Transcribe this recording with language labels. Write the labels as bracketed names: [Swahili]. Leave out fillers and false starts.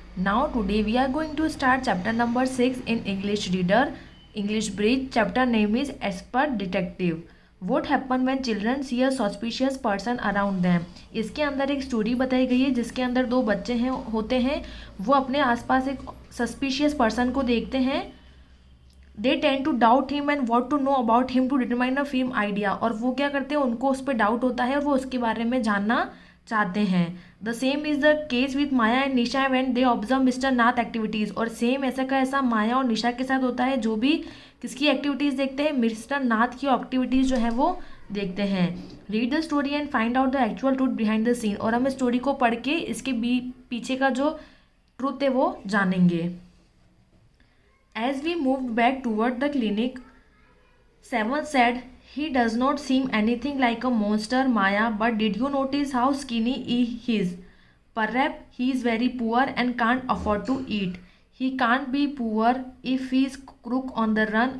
[English] Now today we are going to start chapter number 6 in English Reader. English Bridge. Chapter name is Expert Detective. What happen when children see a suspicious person around them. [Hindi] इसके अंदर एक story बताई गई है जिसके अंदर दो बच्चे होते हैं। वो अपने आसपास एक सस्पिशियस पर्सन को देखते हैं। [English] They tend to doubt him and want to know about him to determine a firm idea. [Hindi] और वो क्या करते हैं, उनको उस पर डाउट होता है और वो उसके बारे में जानना चाहते हैं। [English] The same is the case with Maya and Nisha when they observe mister Nath activities. [Hindi] और सेम ऐसा का ऐसा माया और निशा के साथ होता है, जो भी किसकी एक्टिविटीज़ देखते हैं, मिस्टर नाथ की एक्टिविटीज़ जो है वो देखते हैं। [English] Read the story and find out the actual truth behind the scene. [Hindi] और हम स्टोरी को पढ़ के इसके पीछे का जो ट्रूथ है वो जानेंगे। [English] As we moved back toward the clinic, Seven said, "He does not seem anything like a monster, Maya, but did you notice how skinny he is? Perhaps he is very poor and can't afford to eat. He can't be poor if he is crook on the run.